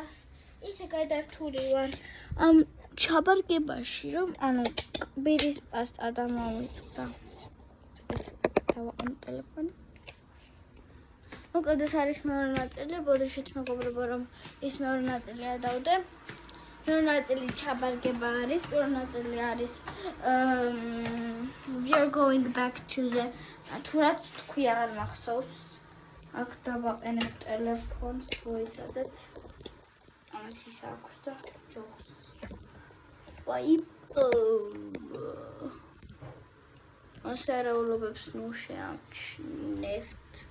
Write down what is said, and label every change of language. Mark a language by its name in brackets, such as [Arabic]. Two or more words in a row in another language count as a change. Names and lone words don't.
[Georgian] ისე გადართული ვარ ამ ჩაბარგებაში რომ ანუ კბილის პასტა დამოვიწყდა. ეს დავაყენე ტელეფონი. მოკლედ ეს არის მეორე ნაწილი. ბოდიშით მეგობრებო რომ ეს მეორე ნაწილი არ დავდე. მეორე ნაწილი ჩაბარგება არის. პირველი ნაწილი არის [English] we are going back to the [Georgian] თუ რაც თქვი აღარ მახსოვს. აქ დავაყენებ ტელეფონს, მოიცადეთ. ამას ის აქვს და ჯოხს. ასარაულობებს ნუ შეამჩნევთ.